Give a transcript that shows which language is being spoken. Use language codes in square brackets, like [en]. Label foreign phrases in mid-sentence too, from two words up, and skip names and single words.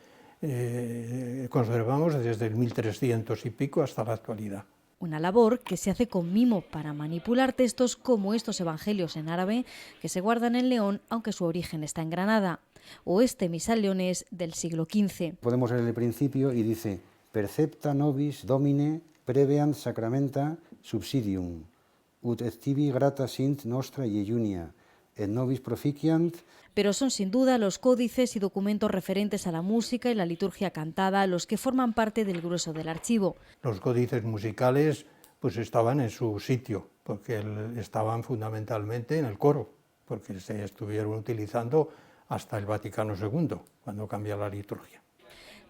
[es] Conservamos desde el 1300 y pico hasta la actualidad. Una labor que se hace con mimo para manipular textos como estos evangelios en árabe que se guardan en León, aunque su origen está en Granada, o este misal leonés del siglo XV. Podemos leer el principio y dice: [la] percepta nobis domine preveant sacramenta subsidium, ut et tibi grata sint nostra iunia, et nobis proficiant. [es] Pero son sin duda los códices y documentos referentes a la música y la liturgia cantada los que forman parte del grueso del archivo. Los códices musicales pues estaban en su sitio, porque estaban fundamentalmente en el coro, porque se estuvieron utilizando hasta el Vaticano II, cuando cambia la liturgia.